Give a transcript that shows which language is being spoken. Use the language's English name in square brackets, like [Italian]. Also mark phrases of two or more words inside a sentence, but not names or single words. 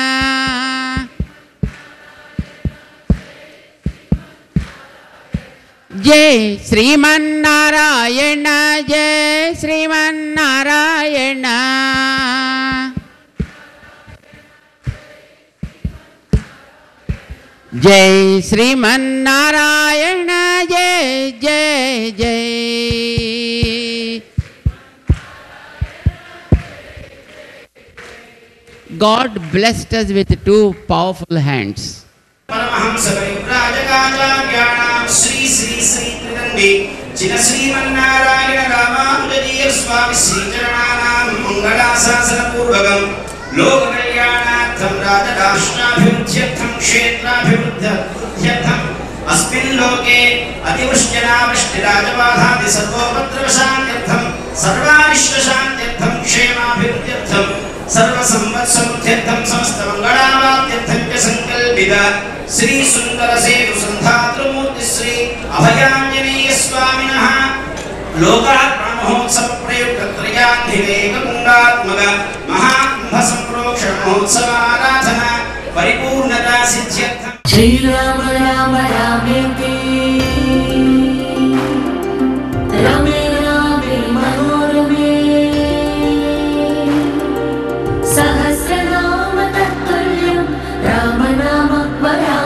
[Sanskrit] జై శ్రీమన్నారాయణ జై శ్రీమన్నారాయణ జై శ్రీమన్నారాయణ జై జై జై [English] God blessed us with two powerful hands. [Sanskrit] परमहंस परिव्राजकाचार्याणां श्री श्री श्री त्रिदण्डी चिन श्रीमन्नारायण रामानुजजीय स्वामी श्रीचरणानां मङ्गलाशासनपूर्वकं लोककल्याणार्थं राजराष्ट्राभिवृद्ध्यर्थं क्षेत्राभिवृद्ध्यर्थम् अस्मिन् लोके अतिवृष्ट्यनावृष्टिराजबाधादि सर्वोपद्रवशान्त्यर्थं सर्वानिष्टशान्त्यर्थं क्षेमाभिवृद्ध्यर्थं सर्वसंवत्समुद्ध्यर्थं समस्तमङ्गलावाप्त्यर्थं च संकल्पित श्री सुंदर सेतु संधातृमूर्ति श्री अभयाञ्जनेय स्वामिनः లోకార్పణ మహోత్సవ ప్రయుక్త త్రయాన్నివేక కుండాత్మక మహాకుంభ సంప్రోక్షణ మహోత్సవ ఆరాధన పరిపూర్ణతా సిద్ధ్యర్థం. శ్రీరామ రామ రామేతి రమే రామే మనోరమే సహస్రనామ తత్తుల్యం రామనామ వరాననే.